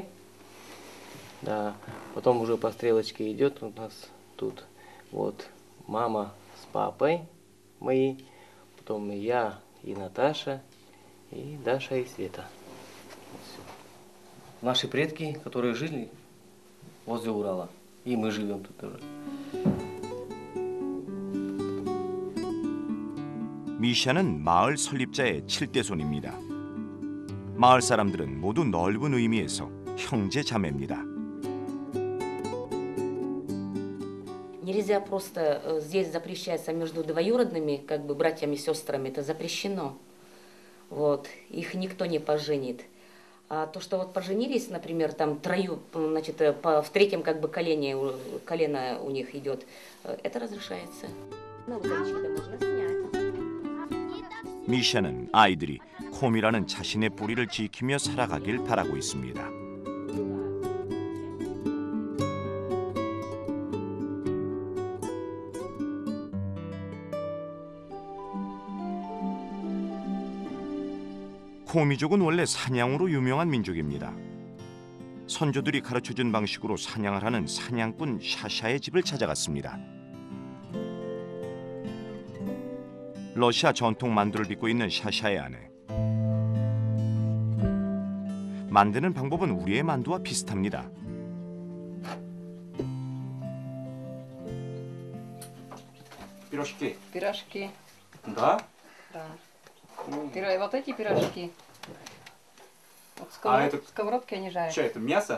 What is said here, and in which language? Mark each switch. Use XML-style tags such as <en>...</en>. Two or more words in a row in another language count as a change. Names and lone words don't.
<ru>Да, потом уже по стрелочке идет у нас тут вот мама с папой мои, потом я и Наташа, и Даша и Света. Вот всё. Наши предки, которые жили возле Урала, и мы живем тут тоже.</ru> <ko>미샤는 마을 설립자의 7대손입니다. 마을 사람들은 모두 넓은 의미에서 형제 자매입니다.</ko> <ru>Нельзя просто здесь запрещается между двоюродными, как бы братьями и сестрами, это запрещено. Вот, их никто не поженит. А то, что вот поженились, например, там значит, в третьем как бы колено у них идет, это разрешается. можно снять.</ru> <ko>미샤는 아이들이 콤이라는 자신의 뿌리를 지키며 살아가길 바라고 있습니다. 코미족은 원래 사냥으로 유명한 민족입니다. 선조들이 가르쳐준 방식으로 사냥을 하는 사냥꾼 샤샤의 집을 찾아갔습니다. 러시아 전통 만두를 빚고 있는 샤샤의 아내. 만드는 방법은 우리의 만두와 비슷합니다.</ko> <ru>Пирожки. Пирожки. Да? Да. Вот эти пирожки. Вот это- сковородки они жарят. Что это, мясо?</ru>